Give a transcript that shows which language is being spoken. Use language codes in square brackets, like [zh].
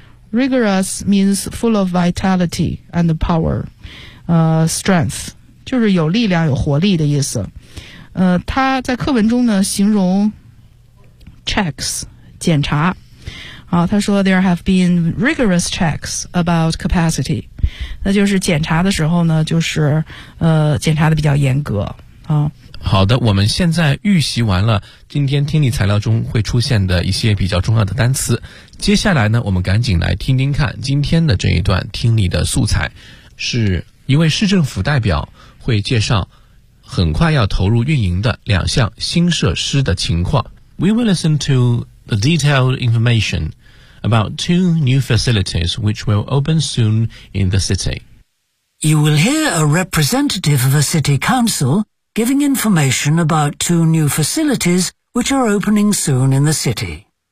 [en] Rigorous means full of vitality and power, strength. [zh] 就是有力量有活力的意思。它在课文中呢形容 checks, 检查。好，他说 [en] there have been rigorous checks about capacity. [zh] 那就是检查的时候呢就是检查的比较严格。好的，我们现在预习完了今天听力材料中会出现的一些比较重要的单词。接下来呢，我们赶紧来听听看今天的这一段听力的素材，是一位市政府代表会介绍很快要投入运营的两项新设施的情况。 [en] We will listen to the detailed information about two new facilities which will open soon in the city. You will hear a representative of a city council. Giving information about two new facilities which are opening soon in the city.